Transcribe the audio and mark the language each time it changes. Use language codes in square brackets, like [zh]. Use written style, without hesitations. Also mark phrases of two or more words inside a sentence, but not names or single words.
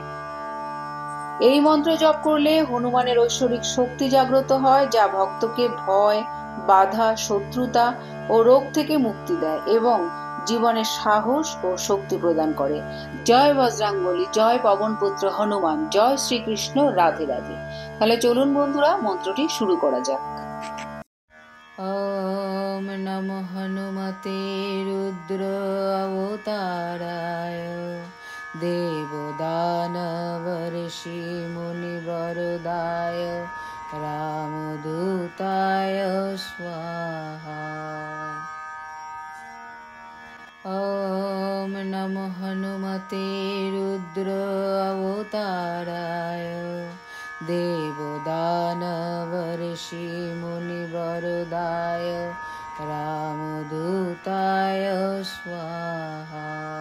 [bn] এই মন্ত্র জপ করলে হনুমানের ঐশ্বরিক শক্তি জাগ্রত হয়, যা ভক্তকে ভয়, বাধা, শত্রুতা ও রোগ থেকে মুক্তি দেয় এবং জীবনে সাহস ও শক্তি প্রদান করে। জয় বজরংবলী, জয় পবনপুত্র হনুমান, জয় শ্রীকৃষ্ণ, রাধে রাধে। তাহলে চলুন বন্ধুরা, মন্ত্রটি শুরু করা যাক। [sa] ওম নমঃ হনুমতে রুদ্র অবতারায় দেবদানবর্ষি মুনিবরদায় রামদূতায় স্বাহা। ওম নমঃ হনুমতে রুদ্র অবতারায় দেবদানবর্ষি মুনিবরদায় রামদূতায় স্বাহা।